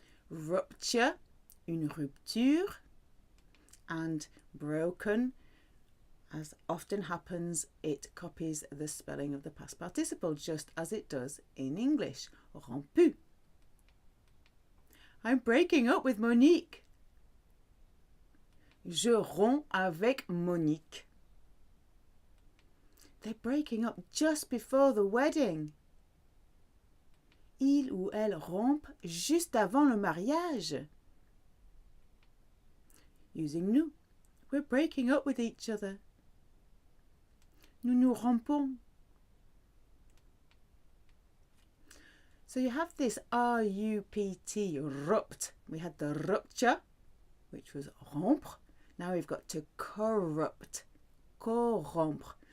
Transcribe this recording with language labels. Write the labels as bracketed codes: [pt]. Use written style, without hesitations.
[en] Rupture, une rupture, and broken, as often happens, it copies the spelling of the past participle just as it does in English. Rompu. I'm breaking up with Monique. [fr] Je romps avec Monique. [en] They're breaking up just before the wedding. [fr] Il ou elle rompt juste avant le mariage. [en] Using nous. We're breaking up with each other. [fr] Nous nous rompons. [en] So you have this R-U-P-T, rupt. We had the rupture, which was rompre. Now we've got to corrupt, corrompre.